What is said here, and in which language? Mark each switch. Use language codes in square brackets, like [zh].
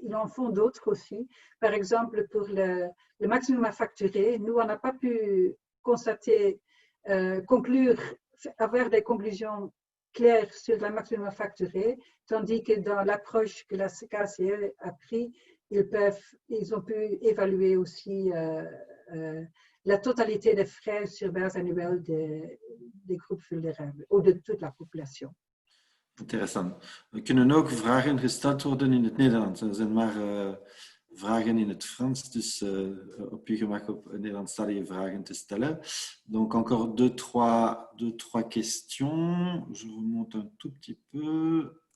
[fr] Ils en font d'autres aussi. Par exemple, pour le maximum à facturer, nous on n'a pas pu constater, conclure, avoir des conclusions claires sur le maximum à facturer, tandis que dans l'approche que la KCE a pris, ils ont pu évaluer aussi la totalité des frais sur base annuelle des groupes vulnérables ou de toute la population. [nl] Interessant. We kunnen ook vragen gesteld worden in het Nederlands. Er zijn maar vragen in het Frans, dus op uw gemak op Nederlandstalige vragen te stellen. [fr] Donc encore deux, trois questions. Je remonte un tout petit peu.